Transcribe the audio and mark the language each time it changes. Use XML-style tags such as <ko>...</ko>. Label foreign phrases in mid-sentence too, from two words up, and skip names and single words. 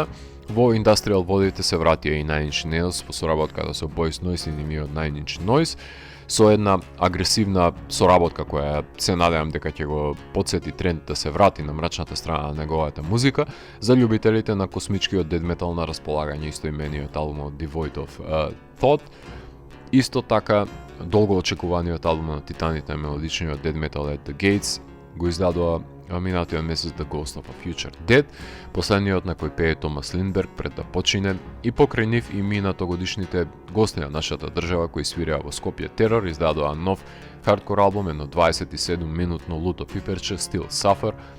<mk>Во Industrial водите се вратија и Nine Inch Nails по соработката со Boys Noize и нивниот Nine Inch Noise, со една агресивна соработка која се надевам дека ќе го потсети тренд да се врати на мрачната страна на неговата музика. За љубителите на космичкиот</mk> <en>death metal</en> <mk>на располагање истоимениот албум од Devoid of Thought. Исто така, долго очекуваниот албум на Титаните, мелодичниот</mk> <en>death metal</en> <mk>at the Gates, го издадоа минатиот месец The Ghost of a Future Dead, последниот на кој пее Томас Линдберг пред да почине, и покрај нив и минатогодишните гости на нашата држава кои свиреа во Скопје Терор издадоа нов хардкор албум, едно 27-минутно луто пиперче, Still Suffer.</mk>